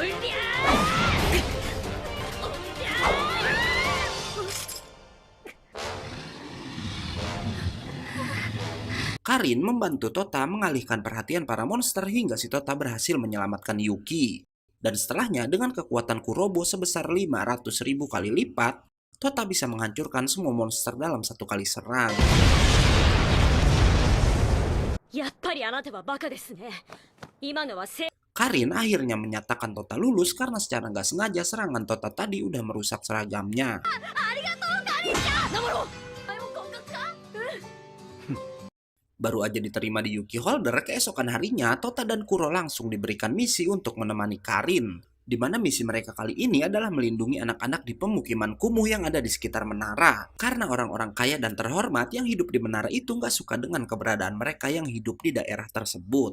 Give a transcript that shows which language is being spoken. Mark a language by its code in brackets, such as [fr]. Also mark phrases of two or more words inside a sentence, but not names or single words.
[id] Karin membantu Tota mengalihkan perhatian para monster hingga si Tota berhasil menyelamatkan Yuki. Dan setelahnya dengan kekuatan Kurobo sebesar 500.000 kali lipat, Tota bisa menghancurkan semua monster dalam satu kali serang. [ja] やっぱりあなたはバカですね。今のはせ。 [id] Karin akhirnya menyatakan Tota lulus karena secara nggak sengaja serangan Tota tadi udah merusak seragamnya. [ja] ありがとう、カリンちゃん。守ろう。合格か。 [id] Baru aja diterima di Yuki Holder, keesokan harinya Tota dan Kuro langsung diberikan misi untuk menemani Karin. Di mana misi mereka kali ini adalah melindungi anak-anak di pemukiman kumuh yang ada di sekitar menara. Karena orang-orang kaya dan terhormat yang hidup di menara itu nggak suka dengan keberadaan mereka yang hidup di daerah tersebut.